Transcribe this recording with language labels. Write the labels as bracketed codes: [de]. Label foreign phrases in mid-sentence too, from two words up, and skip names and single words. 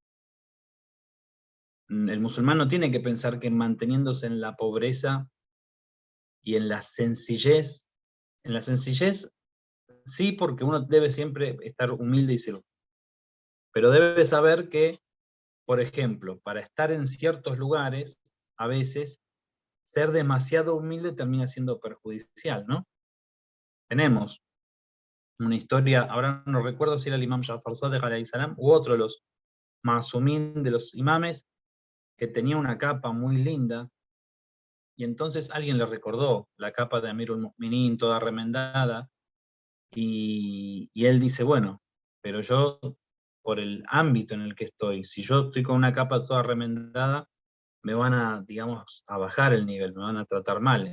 [es] El musulmán no tiene que pensar que manteniéndose en la pobreza y en la sencillez sí, porque uno debe siempre estar humilde y seguro, pero debe saber que, por ejemplo, para estar en ciertos lugares, a veces, ser demasiado humilde termina siendo perjudicial, ¿no? Tenemos una historia, ahora no recuerdo si era el imam Ja'far Sadiq [ar] عليه السلام, [es] u otro de los masumín de los imames, que tenía una capa muy linda, y entonces alguien le recordó la capa de Amirul Mu'minin, toda remendada, y él dice, bueno, pero yo, por el ámbito en el que estoy, si yo estoy con una capa toda remendada, me van a, digamos, a bajar el nivel, me van a tratar mal.